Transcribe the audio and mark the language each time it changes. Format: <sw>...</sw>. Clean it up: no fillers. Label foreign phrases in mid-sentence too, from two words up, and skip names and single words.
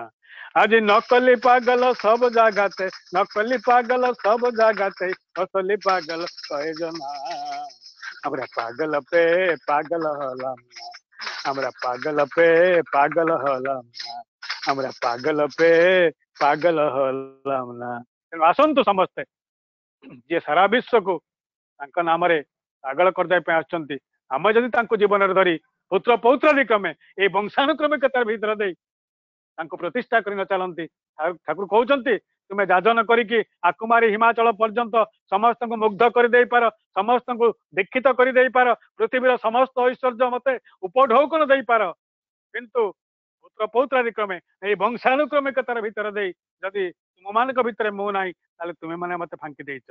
<bn>আজ নকলি পাগল সব জায়গাতে, নকলি পাগল সব জায়গাতে, আসলি পাগল কয়জনা, আমরা পাগল পে পাগল হলাম না, আমরা পাগল পে পাগল হলাম না, আমরা পাগল পে পাগল হলাম না।</bn> <or>ତେଣୁ ଆସନ୍ତୁ ସମସ୍ତେ, ଯିଏ ସାରା ବିଶ୍ୱକୁ ତାଙ୍କ ନାମରେ ପାଗଳ କରିଦେବା ପାଇଁ ଆସୁଛନ୍ତି, ଆମେ ଯଦି ତାଙ୍କୁ ଜୀବନରେ ଧରି ପୁତ୍ର ପୌତ୍ରାଦି କ୍ରମେ ଏଇ ବଂଶାନୁକ୍ରମିକତାର ଭିତରେ ଦେଇ ତାଙ୍କୁ ପ୍ରତିଷ୍ଠା କରି ନ ଚାଲନ୍ତି, ଠାକୁର କହୁଛନ୍ତି ତୁମେ ଯାଜନ କରିକି ଆକୁମାରୀ ହିମାଚଳ ପର୍ଯ୍ୟନ୍ତ ସମସ୍ତଙ୍କୁ ମୁଗ୍ଧ କରିଦେଇପାର, ସମସ୍ତଙ୍କୁ ଦୀକ୍ଷିତ କରିଦେଇପାର, ପୃଥିବୀର ସମସ୍ତ ଐଶ୍ୱର୍ଯ୍ୟ ମତେ ଉପଢୌକନ ଦେଇପାର, କିନ୍ତୁ ପୁତ୍ର ପୌତ୍ରାଦି କ୍ରମେ ଏଇ ବଂଶାନୁକ୍ରମିକତାର ଭିତରେ ଦେଇ ଯଦି ତୁମମାନଙ୍କ ଭିତରେ ମୁଁ ନାହିଁ, ତାହେଲେ ତୁମେ ମାନେ ମତେ ଫାଙ୍କି ଦେଇଛ।</or>